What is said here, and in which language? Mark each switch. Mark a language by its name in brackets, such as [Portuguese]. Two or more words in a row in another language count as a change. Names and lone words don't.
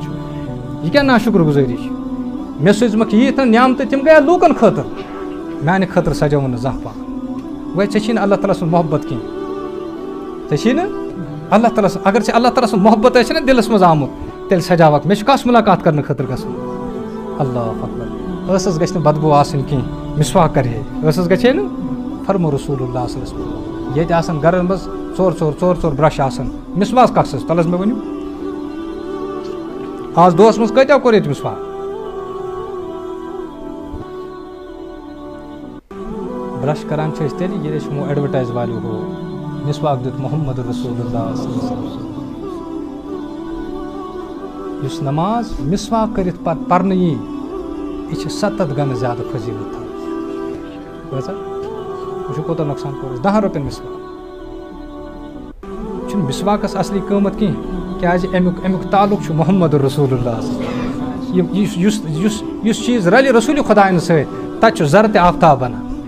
[Kashmiri] چھُ یہِ کیٛاہ نا شُکر گُزٲری چھِ مےٚ سوٗزمَکھ ییٖتۍ نعمتہٕ تِم گٔیا لوٗکَن خٲطرٕ میٛانہِ خٲطرٕ سجاوُن نہٕ زانٛہہ پان گوٚو ژےٚ چھی نہٕ اللہ تعالیٰ سُنٛد محبت کینٛہہ ژےٚ چھی نہٕ اللہ تعالیٰ سُنٛد اگر ژےٚ اللہ تعالیٰ سُنٛد محبت آسہِ نا دِلَس منٛز آمُت تیٚلہِ سجاوَکھ مےٚ چھُ کَس مُلاقات کَرنہٕ خٲطرٕ گژھُن اللہ اکبر ٲسَس گژھِ نہٕ بدبوٗ آسٕنۍ کینٛہہ مِسواک کَرِ ہے ٲسَس گژھِ ہے نہٕ فرمو رسول اللہ [Arabic] صلی اللہ علیہ وسلم [Kashmiri] ییٚتہِ آسان گرَن منٛز ژور برٛش آسان مِسواک کَس حظ تَلہٕ حظ مےٚ ؤنِو آز دۄہَس منٛز کۭتیٛاہ کوٚر ییٚتہِ مِسواک برٛش کَران چھِ أسۍ تیٚلہِ ییٚلہِ أسۍ یِمو اٮ۪ڈوَٹایز والیو ہُہ مِسواک دیُت محمد رسول اللہ [Arabic] صلی اللہ علیہ وسلم [Kashmiri] یُس نماز مِسواک کٔرِتھ پَتہٕ پَرنہٕ یی یہِ چھِ 7 گَنہٕ زیادٕ فضیٖلت تھاوان بوٗزا وٕچھو کوٗتاہ نۄقصان کوٚر اَسہِ 10 رۄپیَن مِسواک چھُنہٕ مِسواکَس اَصلی قۭمَتھ کینٛہہ کیٛازِ اَمیُک تعلُق چھُ محمد رسول اللہ یُس چیٖز رَلہِ رسوٗلہِ خۄدایَن سۭتۍ تَتہِ چھُ زَرٕ تہِ آفتاب بَنان